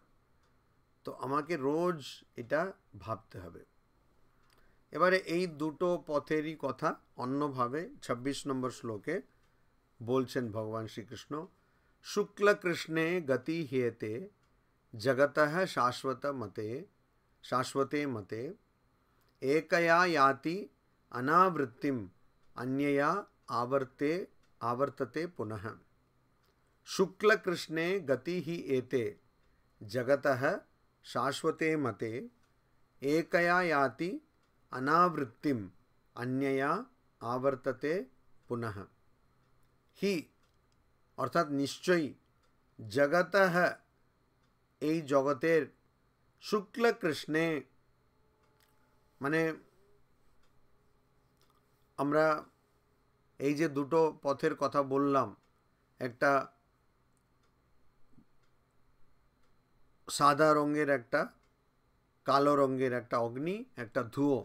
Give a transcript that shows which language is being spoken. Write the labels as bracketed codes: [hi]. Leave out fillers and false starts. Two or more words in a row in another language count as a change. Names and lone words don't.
[bn] তো আমাকে রোজ এটা ভাবতে হবে। এবারে এই দুটো পথেরই কথা অন্যভাবে 26 নম্বর শ্লোকে বলছেন ভগবান শ্রীকৃষ্ণ। [sa] শুক্ল কৃষ্ণে গতি হেতে জগতঃ শাশ্বতে মতে एकया याति अनावृत्तिम अन्यया आवर्तते पुनः। शुक्ल कृष्णे गति ही एते जगतः शाश्वते मते एकया याति अनावृत्तिम अन्यया आवर्तते पुनः। [bn] হি অর্থাৎ নিশ্চয় জগতঃ এই জগতের শুক্ল কৃষ্ণে, মানে আমরা এই যে দুটো পথের কথা বললাম, একটা সাদা রঙের, একটা কালো রঙের, একটা অগ্নি, একটা ধুয়ো।